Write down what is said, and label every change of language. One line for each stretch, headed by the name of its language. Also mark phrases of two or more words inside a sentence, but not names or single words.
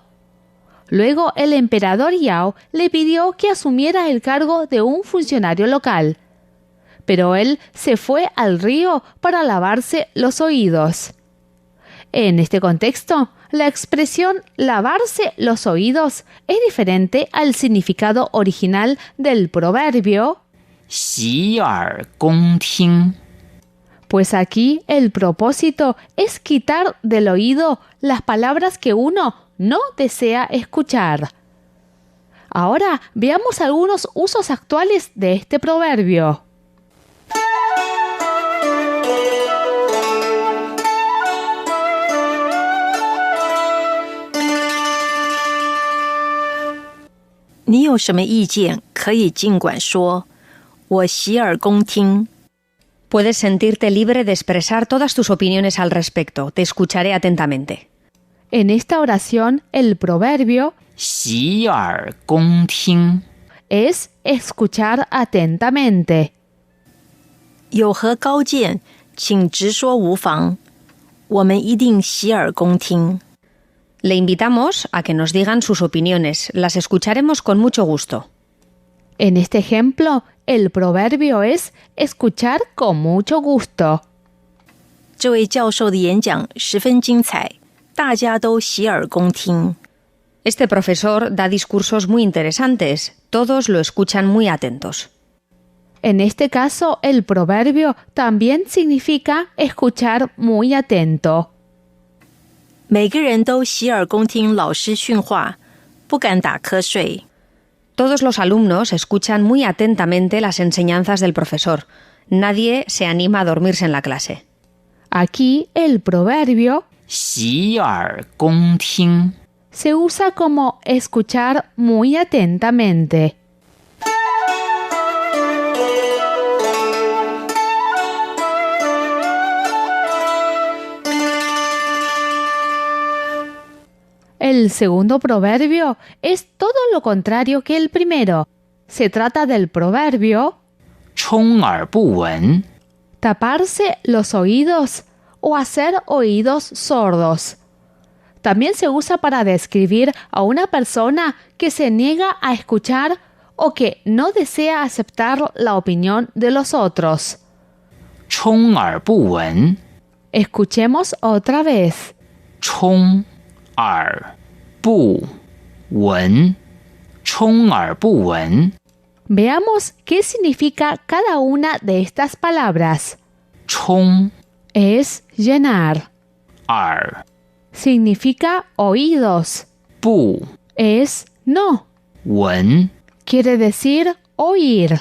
Spanish: Luego el emperador Yao le pidió que asumiera el cargo de un funcionario local. Pero él se fue al río para lavarse los oídos. En este contexto, la expresión lavarse los oídos es diferente al significado original del proverbio
Chinese: 洗耳恭听
Spanish: pues aquí el propósito es quitar del oído las palabras que uno no desea escuchar. Ahora veamos algunos usos actuales de este proverbio.
Chinese: 你有什么意见可以尽管说，我洗耳恭听。
Spanish: Puedes sentirte libre de expresar todas tus opiniones al respecto. Te escucharé atentamente. En esta oración, el proverbio
Chinese: 洗耳恭听，
Spanish: es escuchar atentamente.
Chinese: 有何高见，请直说无妨，我们一定洗耳恭听。
Spanish: Le invitamos a que nos digan sus opiniones. Las escucharemos con mucho gusto. En este ejemplo, el proverbio es escuchar con mucho gusto.
Chinese: 这位教授的演讲十分精彩，大家都洗耳恭听。
Spanish: Este profesor da discursos muy interesantes. Todos lo escuchan muy atentos. En este caso, el proverbio también significa escuchar muy atento.
Chinese: 每个人都洗耳恭听老师训话，不敢打瞌睡。
Spanish: Todos los alumnos escuchan muy atentamente las enseñanzas del profesor. Nadie se anima a dormirse en la clase. Aquí, el proverbio
Chinese: 洗耳恭听。
Spanish: se usa como escuchar muy atentamente. El segundo proverbio es todo lo contrario que el primero. Se trata del proverbio
Chinese: 充耳不闻，
Spanish: taparse los oídos o hacer oídos sordos. También se usa para describir a una persona que se niega a escuchar o que no desea aceptar la opinión de los otros.
Chinese: 充耳不闻，
Spanish: Escuchemos otra vez.
Chinese: 充耳不闻，充耳不闻，
Spanish: Veamos qué significa cada una de estas palabras.
Chinese: 充
Spanish: Es llenar.
Chinese: 耳
Spanish: Significa oídos.
Chinese: 不
Spanish: Es no.
Chinese: 闻，
Spanish: Quiere decir oír.